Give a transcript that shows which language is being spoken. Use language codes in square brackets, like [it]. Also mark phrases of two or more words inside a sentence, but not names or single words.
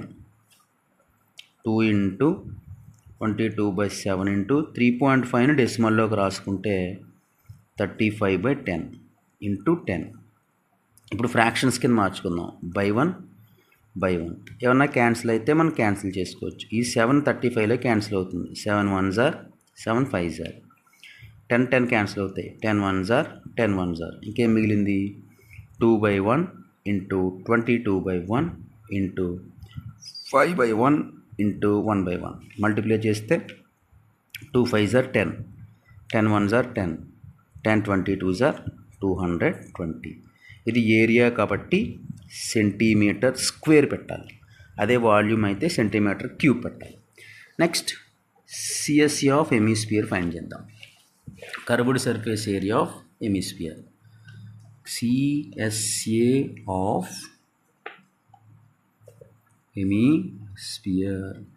[te] 2 × 22/7 × 3.5ని డెసిమల్లోకి రాసుకుంటే 35/10 × 10. ఇప్పుడు ఫ్రాక్షన్స్ కింద మార్చుకుందాం. [en] by one [te] ఏమన్నా క్యాన్సిల్ అయితే మనం క్యాన్సిల్ చేసుకోవచ్చు. ఈ 735లో క్యాన్సిల్ అవుతుంది. [en] 7 1s are 7 5s are 10 [te] క్యాన్సిల్ అవుతాయి. [en] 10 1s are 10 1s are [te] ఇంకేం మిగిలింది? 2/1 ఇంటూ 22/1 ఇంటూ 5/1 ఇంటూ 1/1 మల్టిప్లై చేస్తే [en] 2 5s are 10, 10 1s are 10, 10 22s are 220. [te] ఇది ఏరియా కాబట్టి [en] centimeter square [te] పెట్టాలి. అదే వాల్యూమ్ అయితే [en] centimeter cube [te] పెట్టాలి. [en] next CSA of hemisphere find [te] చేద్దాం. [en] curved surface area of hemisphere. CSA of hemisphere.